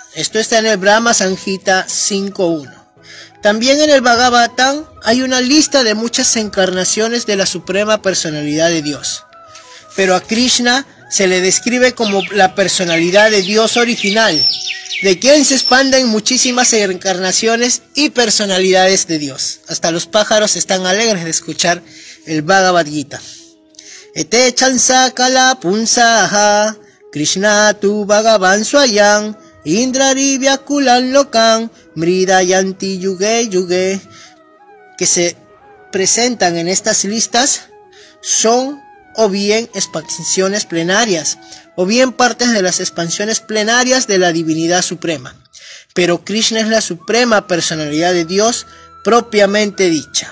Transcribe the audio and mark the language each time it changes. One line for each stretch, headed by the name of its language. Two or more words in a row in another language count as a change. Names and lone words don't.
Spanish: Esto está en el Brahma Samhita 5.1. También en el Bhagavatam hay una lista de muchas encarnaciones de la suprema personalidad de Dios. Pero a Krishna se le describe como la personalidad de Dios original, de quien se expanden muchísimas encarnaciones y personalidades de Dios. Hasta los pájaros están alegres de escuchar el Bhagavad Gita.
Sanskrit: एते चंस कल पुंसः, कृष्ण तु भगवान् स्वयम्, इन्द्रारि व्याकुलान् लोकान्, मृडयन्ति युगे युगे.
Spanish: Que se presentan en estas listas son o bien expansiones plenarias, o bien partes de las expansiones plenarias de la divinidad suprema. Pero Krishna es la suprema personalidad de Dios propiamente dicha.